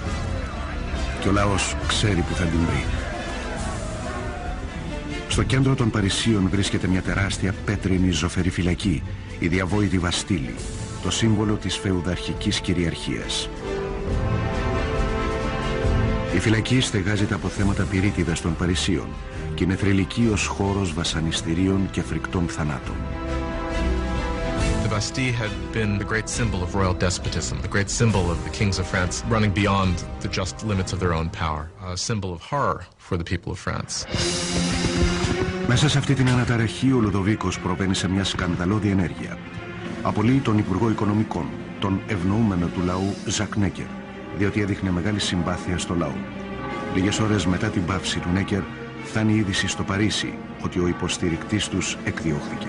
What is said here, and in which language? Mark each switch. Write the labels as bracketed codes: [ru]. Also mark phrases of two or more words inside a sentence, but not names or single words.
[el] Και ο λαός ξέρει που θα την βρει. Στο κέντρο των Παρισίων βρίσκεται μια τεράστια πέτρινη ζωφερή φυλακή, η διαβόητη Βαστίλη, το σύμβολο της φεουδαρχικής κυριαρχίας. Η φυλακή στεγάζεται από θέματα πυρίτιδας των Παρισίων και είναι θρυλική ως χώρος βασανιστήριων και φρικτών θανάτων. [en] The Bastille had been the great symbol of royal despotism, the great symbol of the kings of France running beyond the just limits of their own power, a symbol of horror for the people of France. [el] Μέσα σε αυτή την αναταραχή ο Λουδοβίκος προβαίνει σε μια σκανδαλώδη ενέργεια. Απολύει τον Υπουργό Οικονομικών, τον ευνοούμενο του λαού Ζακ Νέκερ, διότι έδειχνε μεγάλη συμπάθεια στο λαό. Λίγες ώρες μετά την πάυση του Νέκερ φτάνει η είδηση στο Παρίσι ότι ο υποστηρικτής τους εκδιώχθηκε.